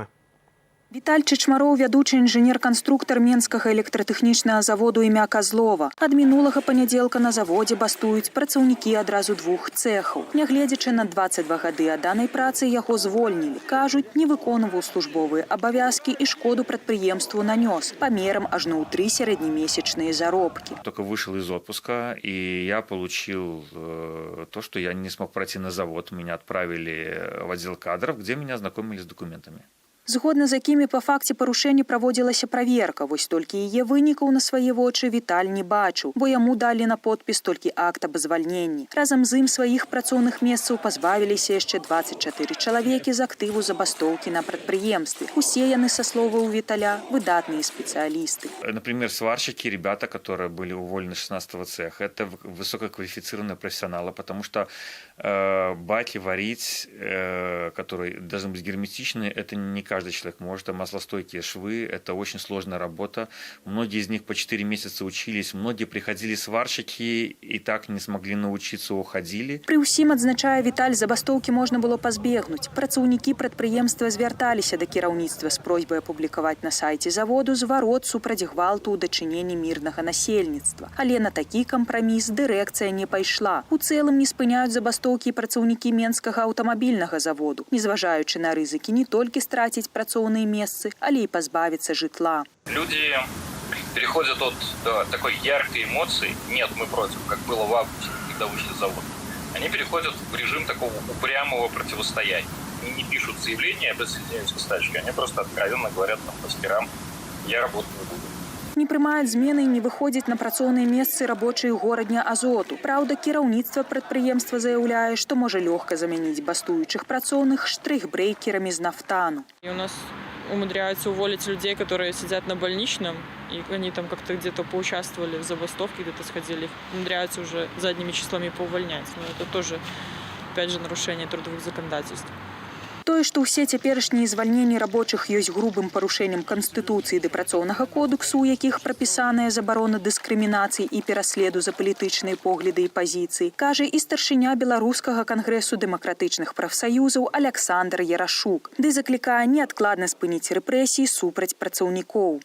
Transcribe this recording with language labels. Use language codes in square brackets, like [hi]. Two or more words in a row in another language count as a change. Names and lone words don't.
[be] Віталь Чычмароў, вядучы інжынер-канструктар Менскага электратэхнічнага заводу імя Казлова. Ад мінулага панядзелка на заводзе бастуюць працаўнікі адразу двух цэхаў. Нягледзячы на 22 гады аданай працы, яго звольнілі. Кажуць, не выконваў службовыя абавязкі і шкоду прадпрыемству нанёс памерам ажно ў 3 сярэднемесячныя заробкі. [ru] Только вышел из отпуска, и я получил то, что я не смог пройти на завод. Меня отправили в отдел кадров, где меня ознакомили с документами. [be] Згодна з якімі па факце парушэння праводзілася праверка, вось толькі яе вынікаў на свае вочы Віталь не бачыў, бо яму далі на подпіс толькі акт аб звальненні. Разам з ім сваіх працоўных месцаў пазбавіліся яшчэ 24 чалавекі з актыву забастоўкі на прадпрыемстве. Усе яны, са словаў Віталя, выдатныя спецыялісты. [ru] Например, сварщики, ребята, которые были уволены с 16-го цеха, это высококвалифицированные профессионалы, потому что баки варить, которые должны быть герметичные, это не каждый человек может. Маслостойкие швы – это очень сложная работа. Многие из них по 4 месяца учились, многие приходили сварщики и так не смогли научиться, уходили. [be] Пры ўсім, адзначае Віталь, забастоўкі можна было пазбегнуць. Працаўнікі прадпрыемства звярталіся да кіраўніцтва з просьбай апублікаваць на сайце заводу зварот супраць гвалту ў дачыненні мірнага насельніцтва. Але на такі кампраміс дырэкцыя не пайшла. У цэлым не спыняюць забастоўкі працаўнікі Менскага аўтамабільнага заводу, незважаючы на рызыкі не толькі страціць працоўныя месцы, але і пазбавіцца жытла. [ru] Люди переходят от такой яркой эмоции, нет, мы против, как было в августе, когда вышли с завода. Они переходят в режим такого упрямого противостояния. Они не пишут заявления, присоединяются к стачке, они просто откровенно говорят мастерам, я работать не буду. [be] не прымаюць змены і не выходзяць на працоўныя месцы рабочыя горадня Азоту. Праўда, кіраўніцтва прадпрыемства заяўляе, што можа лёгка замяніць бастуючых працоўных штрых-брейкерамі з нафтану. [ru] И у нас умудряются уволить людей, которые сидят на больничном, и они там как-то где-то поучаствовали в забастовке, где-то сходили, их умудряются уже задними числами поувольнять. Но это тоже, опять же, нарушение трудовых законодательств. [be] Тое, што ўсе цяперашнія звальненні рабочых ёсць грубым парушэннем Канстытуцыі ды працоўнага кодексу, у якіх прапісаная забарона дыскрымінацыі і пераследу за палітычныя погляды і пазіцыі, кажа і старшыня Беларускага кангрэсу дэмакратычных прафсаюзаў Аляксандр Ярашук, ды заклікае неадкладна спыніць рэпрэсіі супраць працаўнікоў.